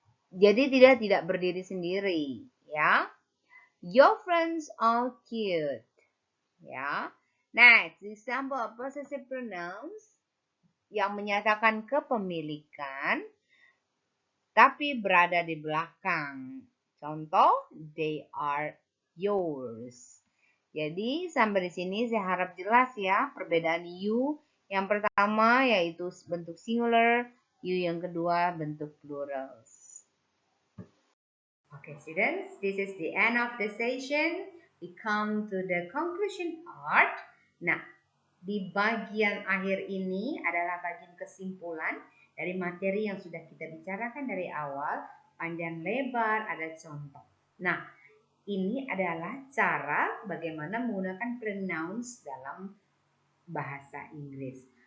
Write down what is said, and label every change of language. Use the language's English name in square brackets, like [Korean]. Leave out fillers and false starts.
[Indonesian] Jadi tidak berdiri sendiri, ya. [English] Your friends are cute, ya. Next, example of possessive pronouns [Indonesian] yang menyatakan kepemilikan tapi berada di belakang. Contoh, [English] they are yours. [Indonesian] Jadi sampai di sini saya harap jelas ya perbedaan you. Yang pertama yaitu bentuk singular, you yang kedua bentuk plurals. [English] Okay, students, this is the end of the session. We come to the conclusion part. [Indonesian] Nah, di bagian akhir ini adalah bagian kesimpulan dari materi yang sudah kita bicarakan dari awal, panjang lebar, ada contoh. Nah, ini adalah cara bagaimana menggunakan pronouns dalam bahasa Inggris.